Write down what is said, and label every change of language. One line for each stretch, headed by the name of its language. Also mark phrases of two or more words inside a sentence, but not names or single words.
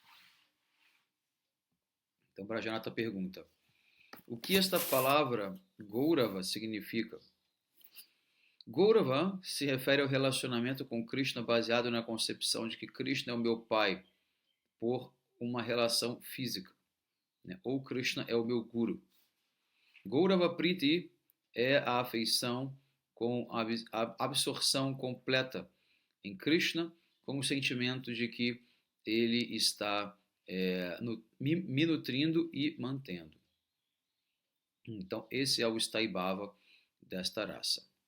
Portuguese: Então, Brajanata pergunta: o que esta palavra Gaurava significa? Gaurava se refere ao relacionamento com Krishna baseado na concepção de que Krishna é o meu pai por uma relação física, né? Ou Krishna é o meu guru.
Sanskrit: Gaurava Priti
Portuguese: é a afeição com a absorção completa em Krishna, com o sentimento de que ele está me nutrindo e mantendo. Então, esse é o Staibhava desta raça.